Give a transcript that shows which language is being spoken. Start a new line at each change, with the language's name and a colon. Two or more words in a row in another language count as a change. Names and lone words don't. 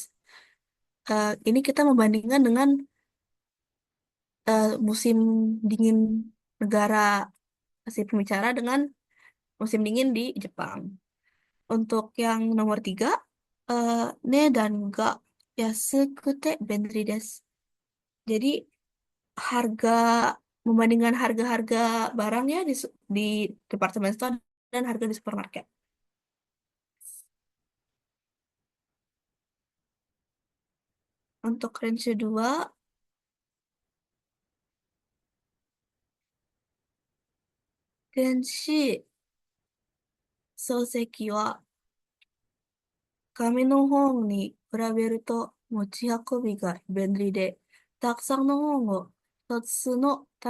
Indonesian: Ini kita membandingkan dengan musim dingin negara Asia pembicara dengan musim dingin di Jepang. Untuk yang nomor tiga, eh, ne dan
Japanese: が安くて便利です.
Indonesian: Jadi harga membandingkan harga-harga barangnya di departemen store dan harga di supermarket. Untuk range 2,
Japanese: 電子書籍は紙の本に比べると持ち運びが便利で、たくさんの本を一つの